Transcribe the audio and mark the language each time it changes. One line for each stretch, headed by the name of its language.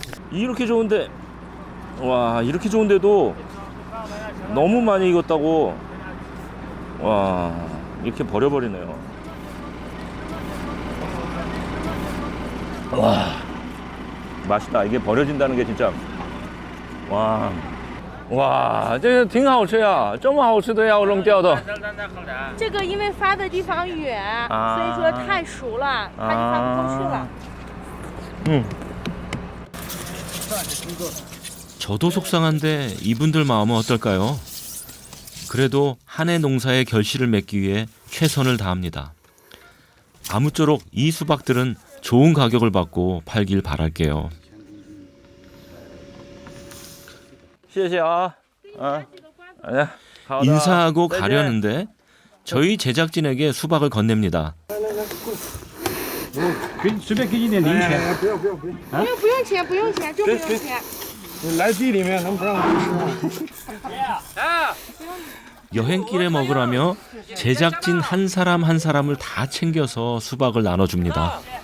Korean: 이렇게 좋은데, 와, 이렇게 좋은데도 너무 많이 익었다고, 와, 이렇게 버려버리네요. 와, 맛있다. 이게 버려진다는 게 진짜, 와.
Chinese: 哇，这个挺好吃呀！这么好吃的要扔掉的。这个因为发的地方远，所以说太熟了，它就发不过去了。
Korean: 저도 속상한데 이분들 마음은 어떨까요? 그래도 한 해 농사의 결실을 맺기 위해 최선을 다합니다. 아무쪼록 이 수박들은 좋은 가격을 받고 팔길 바랄게요.
Chinese: 谢谢啊，
Korean: 인사하고 가려는데 저희 제작진에게 수박을 건넵니다.
Chinese: 随便给你点零钱。不用不用不用，不用钱，不用钱，就不用钱。来地里面能不让吃吗？
Korean: 여행길에 먹으라며 제작진 한 사람 한 사람을 다 챙겨서 수박을 나눠줍니다.